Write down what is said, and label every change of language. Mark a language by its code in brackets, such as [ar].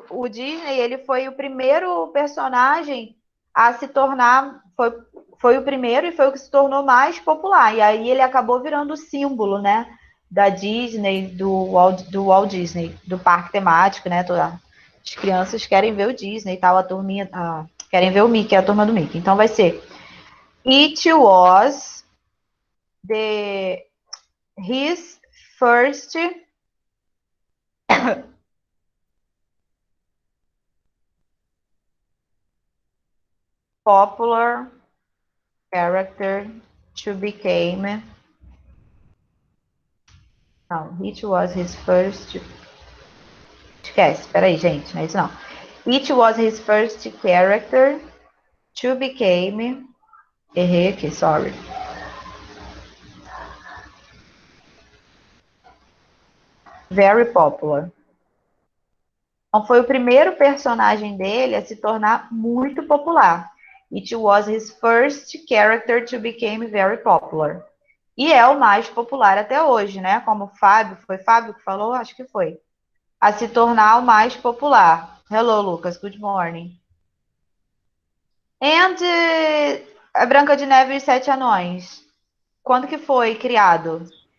[pt] O Disney, ele foi o primeiro personagem a se tornar, foi o primeiro e foi o que se tornou mais popular. E aí ele acabou virando o símbolo, né, da Disney, do Walt Disney, do parque temático, né? As crianças querem ver o Disney e tal, a turminha, querem ver o Mickey, a turma do Mickey. Então vai ser [en] It was his first popular character to become. [pt] Não, [en] it was his first. [pt] Esquece, peraí, gente, não é isso não. [en] It was his first character to become. [pt] Errei aqui, sorry. [en] Very popular. [pt] Então, foi o primeiro personagem dele a se tornar muito popular. [en] It was his first character to become very popular. [pt] E é o mais popular até hoje, né? Como foi Fábio que falou? Acho que foi. A se tornar o mais popular. [en] Hello, Lucas. Good morning. [pt] And a Branca de Neve e os Sete Anões. Quando que foi criado?